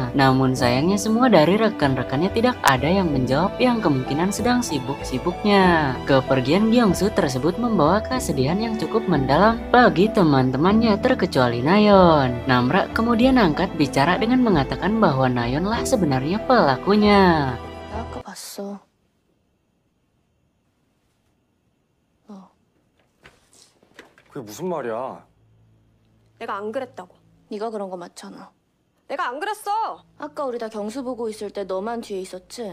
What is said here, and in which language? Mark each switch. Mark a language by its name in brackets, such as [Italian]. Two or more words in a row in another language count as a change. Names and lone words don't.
[Indonesian] Namun sayangnya semua dari rekan-rekannya tidak ada yang menjawab, yang kemungkinan sedang sibuk-sibuknya. Kepergian Gyeongsu tersebut membawa kesedihan yang cukup mendalam bagi teman-temannya terkecuali Nayeon. Namra kemudian angkat bicara dengan mengatakan bahwa Nayeon lah sebenarnya pelakunya. [Korean] 아까 봤어. 그게 무슨 말이야? 내가 안 그랬다고. 네가 그런 거 맞잖아. 내가 안 그랬어. 아까 우리 다 경수 보고 있을 때 너만 뒤에 있었지?